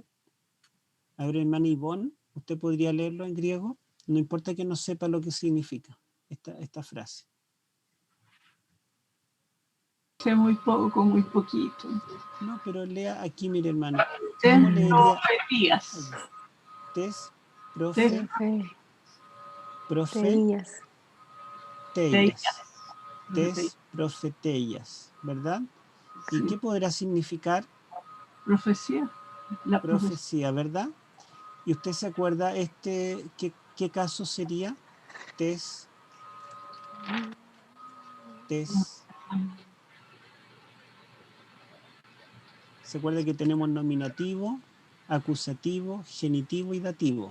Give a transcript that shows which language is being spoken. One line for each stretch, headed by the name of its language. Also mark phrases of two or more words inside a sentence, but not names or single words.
Spanish: A ver, hermana Ivonne, ¿usted podría leerlo en griego? No importa que no sepa lo que significa esta frase. Sé muy poco, muy poquito. No, pero lea aquí, mire, hermano. ¿Cómo leería? Profetías. Tes, Teías.
Greek: Τῆς, προφητείας,
Spanish: ¿verdad? ¿Y qué podrá significar? Profecía. La profecía, ¿verdad? ¿Y usted se acuerda qué caso sería? Tes. ¿Se acuerda que tenemos nominativo, acusativo, genitivo y dativo?